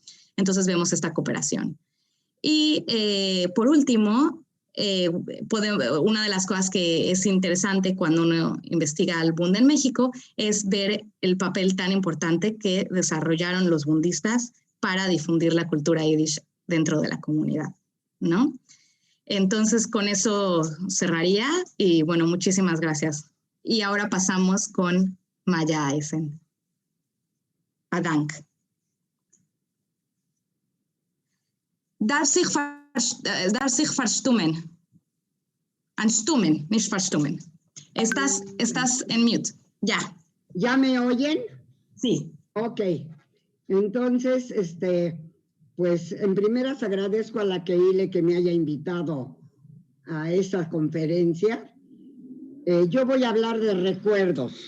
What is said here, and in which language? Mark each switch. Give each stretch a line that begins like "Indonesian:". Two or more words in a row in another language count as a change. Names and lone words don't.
Spanish: Entonces vemos esta cooperación. Y por último, una de las cosas que es interesante cuando uno investiga al Bund en México es ver el papel tan importante que desarrollaron los bundistas para difundir la cultura yiddish dentro de la comunidad, ¿no? Entonces, con eso cerraría y, bueno, muchísimas gracias. Y ahora pasamos con Maya Eisen.
German: Dank. Darf sich verstummen. Anstummen, nicht verstummen.
Spanish: Estás en mute. Ya. ¿Ya me oyen? Sí. Ok. Entonces, pues en primeras agradezco a la Kehile que me haya invitado a esta conferencia. Yo voy a hablar de recuerdos.